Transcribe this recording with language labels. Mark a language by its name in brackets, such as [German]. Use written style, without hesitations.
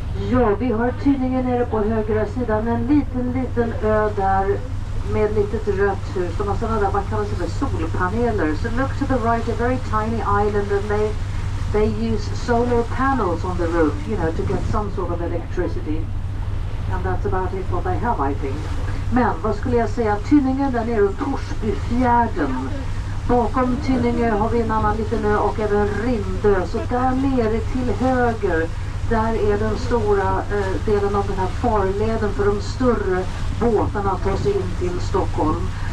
[Swedish] Ja, vi har tidningen nere på högra sidan, en liten ö där med litet rött hus. De har sådana där, vad kallas det för, solpaneler. [English] So look to the right, a very tiny island, and they use solar panels on the roof, you know, to get some sort of electricity. And that's about it what they have, I think. [Swedish] Men vad skulle jag säga, Tynningen där nere, Torsbyfjärden. Bakom Tynningen har vi en annan liten ö och även Rindö. Så där nere till höger, där är den stora delen av den här farleden för de större båtarna att ta sig in till Stockholm.